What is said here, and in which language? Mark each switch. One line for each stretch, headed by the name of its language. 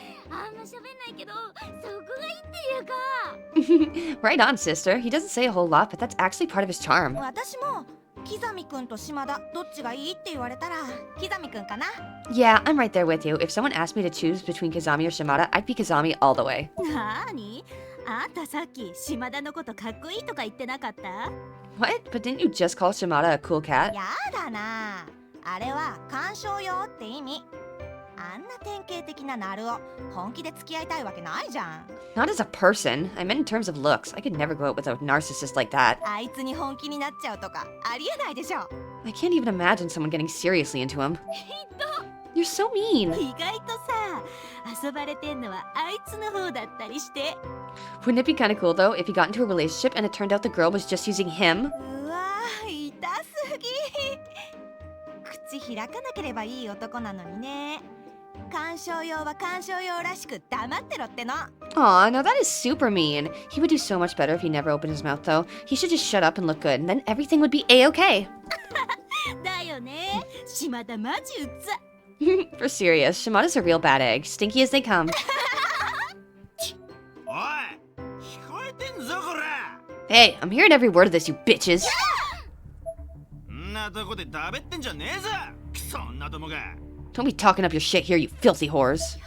Japanese: あんま喋んないけど、そこがいいっていうか。
English: Right on, sister. He doesn't say a whole lot, but that's actually part of his charm.
Japanese: 私も刻みくんと島田どっちがいいって言われたら刻みくんかな。
English: Yeah, I'm right there with you. If someone asked me to choose between Kazami or Shimada, I'd be Kazami all the way.
Japanese: なーに？あんたさっき島田のことかっこいいとか言ってなかった？
English: What? But didn't you just call Shimada a cool cat?
Japanese: やだな。あれは鑑賞用って意味。あんな典型的なナルを本気で付き合いたいわけないじゃん。
English: Not as a person. I meant in terms of looks. I could never go out with a narcissist like that.
Japanese: あいつに本気になっちゃうとかありえないでしょ。
English: I can't even imagine someone getting seriously into him. You're so mean.
Japanese: 意外とさ、遊ばれてんのはあいつの方だったりして。
English: Wouldn't it be kind of cool though if he got into a relationship and it turned out the girl was just using him?
Japanese: うわー痛すぎ。口開かなければいい男なのにね。鑑賞用は鑑賞用らしく黙ってろっての。
English: Aw, no, that is super mean. He would do so much better if he never opened his mouth though. He should just shut up and look good, and then everything would be a-okay.
Japanese: だよね。島田マジうざ。
English: For serious, Shimada's a real bad egg, stinky as they come.
Japanese: おい聞こえてんぞこら。
English: Hey, I'm hearing every word of this, you bitches.
Japanese: んなとこでだべってんじゃねえぞクソ女どもが。
English: Don't be talking up your shit here, you filthy whores.